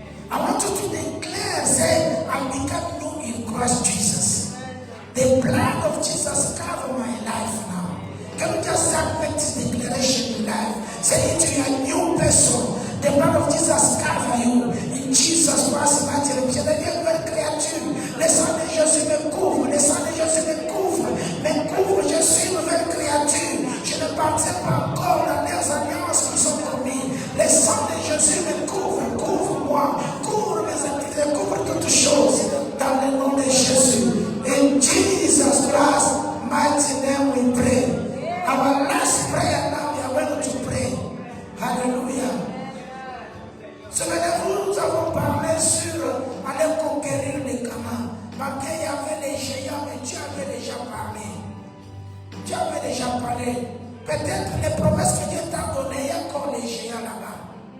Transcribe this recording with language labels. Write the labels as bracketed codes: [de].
[en] I want you to declare, say, I become new in Christ Jesus. The blood of Jesus covers my life now. Can you just make this declaration in life? Say it to your new person. The blood of Jesus covers you. In Jesus Christ, mighty name. [fr] Je deviens une nouvelle créature. Le sang de Jésus me couvre. Le sang de Jésus me couvre. Me couvre. Je suis une nouvelle créature. Je ne partais pas encore dans les alliances qui sont commises. Le sang de Jésus me couvre. Couvre-moi. Couvre mes activités. Couvre toutes choses. Dans le nom de Jésus. [en] In Jesus Christ, mighty name we pray. Our last prayer now, we are going to pray. Hallelujah. [fr] Souvenez-vous, nous avons parlé sur aller conquérir les Canaan. Parce qu'il y avait les géants, mais Dieu avait déjà parlé. Dieu avait déjà parlé. Peut-être les promesses que Dieu t'a données, il y a encore les géants là-bas.